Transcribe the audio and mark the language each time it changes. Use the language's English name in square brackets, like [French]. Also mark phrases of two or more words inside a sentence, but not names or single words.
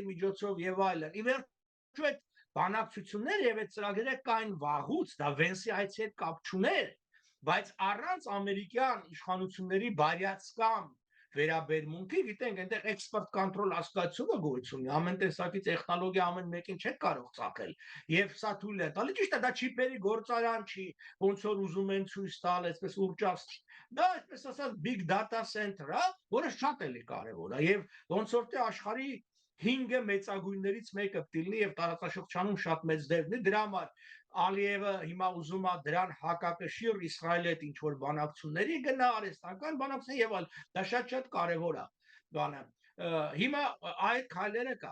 [Armenian] միջոցով եւ այլն։ Ի վերջո այդ բանակցությունները եւ այդ ծրագրերը կային վաղուց, դա Վենսի այցի հետ կապ չուներ, բայց առանց ամերիկյան իշխանությունների բարյացկամ վերաբերմունքի, գիտենք, այնտեղ [English] export control [Armenian] ասկացությունը գոյություն ունի, ամեն տեսակի տեխնոլոգիա ամեն մեկին չէ կարող ցակել, եւ սա թույլ է տալի, ճիշտ է, դա չիպերի գործարան չի, ոնց որ ուզում են ցույց տալ, այսպես ուռճաստ, դա այսպես ասած [English] big data center [Armenian] է, որը շատ էլի կարեւոր է, եւ ոնց որ թե աշխարհի 5 մեծագույններից մեկը դիլնի եւ տարածաշրջանում շատ մեծ դեր ունի, դրա համար Ալիևը հիմա ուզում է դրան հակակշիռ Իսրայելի հետ ինչ որ բանակցությունների գնա, արհեստական բանակցությունների եւ այլ, դա շատ կարեւոր է։ բանը։ Հիմա այդ քայլերը կա։